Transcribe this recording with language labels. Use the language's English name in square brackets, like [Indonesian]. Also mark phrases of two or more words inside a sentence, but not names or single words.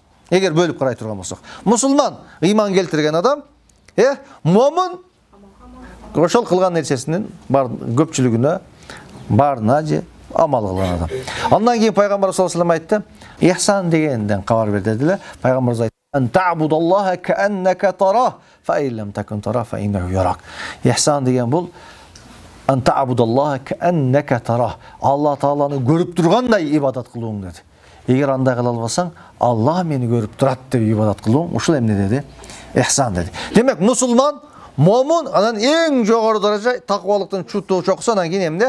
[Kyrgyz] Эгер бөлүп карай турган болсок. Мусулман ыйман келтирген адам, момун ошол кылган нерсесинин көпчүлүгүнө баарына же амал кылган адам. Андан кийин пайгамбар [Arabic] صلى الله عليه وسلم [Kyrgyz] айтты, ихсан дегенден кабар бер дедиле. Пайгамбарыбыз айтты: [Arabic] "أن تعبد الله كأنك تراه, فإن لم تكن تراه فإنه يراك." [Kyrgyz] İhsan деген бул [Arabic] "أن تعبد الله كأنك تراه." [Kyrgyz] Алла Тааланы көрүп тургандай ибадат кылууң деди. Эгер андай кыла албасаң, Алла мени көрүп турат деп ибадат кылууң, ушул эмне деди? Ихсан деди. Демек мусулман, момун, анан эң жогору даража такыбалыктын чокусу, анан кийин эмне?